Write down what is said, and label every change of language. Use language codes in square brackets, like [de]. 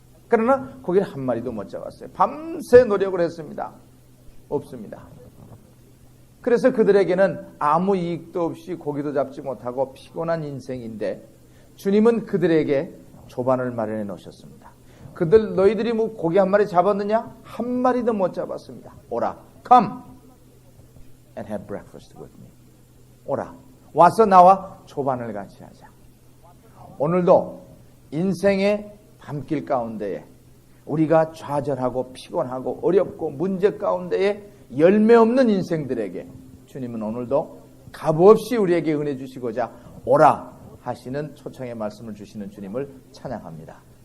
[ko] 그러나 고기를 한 마리도 못 잡았어요. 밤새 노력을 했습니다. 없습니다. 그래서 그들에게는 아무 이익도 없이 고기도 잡지 못하고 피곤한 인생인데 주님은 그들에게 조반을 마련해 놓으셨습니다. 너희들이 뭐 고기 한 마리 잡았느냐? 한 마리도 못 잡았습니다. 오라, [en] come and have breakfast with me. [ko] 오라, 와서 나와 조반을 같이 하자. 오늘도 인생의 밤길 가운데에 우리가 좌절하고 피곤하고 어렵고 문제 가운데에 열매 없는 인생들에게 주님은 오늘도 값없이 우리에게 은혜 주시고자 오라 하시는 초청의 말씀을 주시는 주님을 찬양합니다.